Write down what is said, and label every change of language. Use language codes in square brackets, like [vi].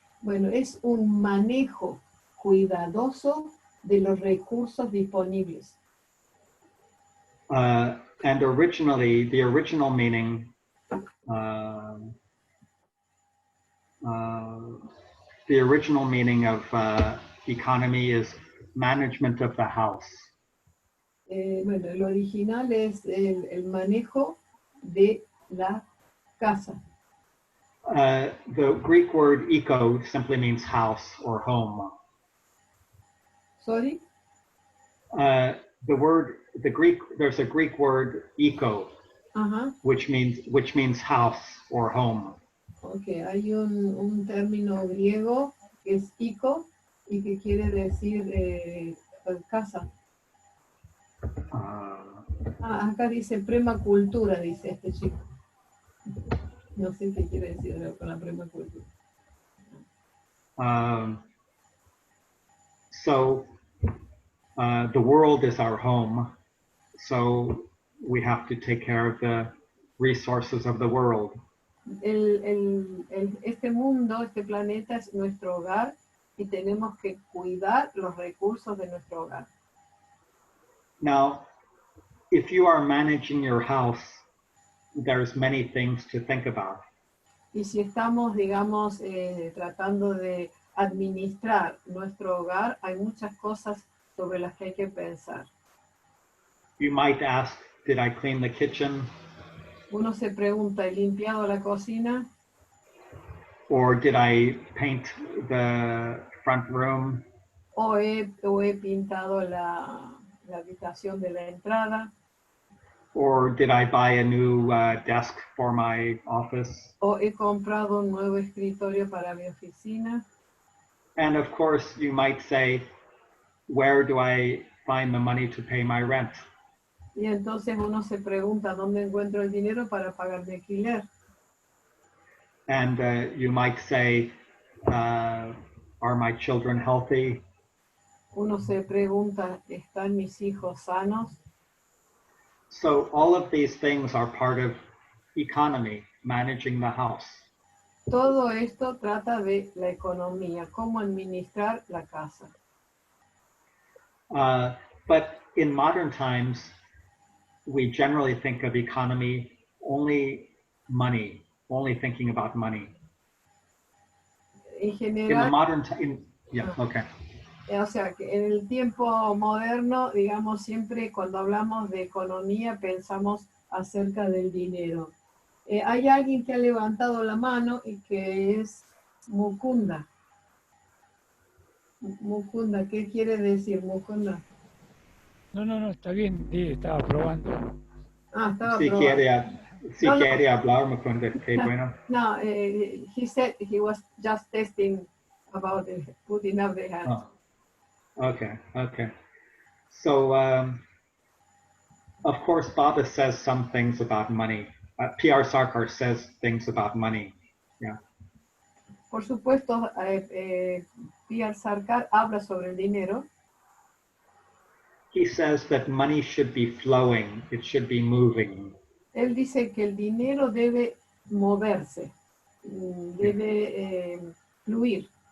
[es] Bueno, es un manejo cuidadoso de los recursos disponibles. [en] And originally, the original meaning, of economy is management of the house. [es] Bueno, el original es el manejo de la casa. [en] The Greek word eco simply means house or home. Sorry? There's a Greek word eco, which means house or home. [es] Okay, hay un término griego que es eco y que quiere decir casa. Acá dice permacultura, dice este chico. No sé qué quiere decir con la permacultura. [en] So the world is our home, so we have to take care of the resources of the world. [es] Este mundo, este planeta es nuestro hogar y tenemos que cuidar los recursos de nuestro hogar. [en] Now, if you are managing your house, there's many things to think about. [es] Y si estamos, digamos, tratando de administrar nuestro hogar, hay muchas cosas sobre las que hay que pensar. [en] You might ask, did I clean the kitchen? [es] Uno se pregunta, ¿he limpiado la cocina? [en] Or did I paint the front room? [es] ¿O he pintado la habitación de la entrada? [en] Or did I buy a new desk for my office? [es] ¿O he comprado un nuevo escritorio para mi oficina? [en] And of course, you might say, where do I find the money to pay my rent? [es] Y entonces uno se pregunta, ¿dónde encuentro el dinero para pagar mi alquiler? [en] And you might say, are my children healthy? [es] Uno se pregunta, ¿están mis hijos sanos? [en] So all of these things are part of economy, managing the house. [es] Todo esto trata de la economía, cómo administrar la casa. [en] But in modern times, we generally think of economy only money, only thinking about money. [es] En general, [en] In the modern time, yeah, okay. [es] O sea, que en el tiempo moderno, digamos, siempre cuando hablamos de economía pensamos acerca del dinero. Hay alguien que ha levantado la mano y que es Mukunda. Mukunda, ¿qué quiere decir Mukunda? No, está bien, estaba probando. Estaba Si probando. quiere hablar, Mukunda, qué bueno. [en] No, he said he was just testing about putting up the hand. Oh. Okay. So, of course, Dada says some things about money. P.R. Sarkar says things about money. Yeah. [es] Por supuesto, P.R. Sarkar habla sobre el dinero. [en] He says that money should be flowing. It should be moving. [es] Él dice que el dinero debe moverse, debe fluir.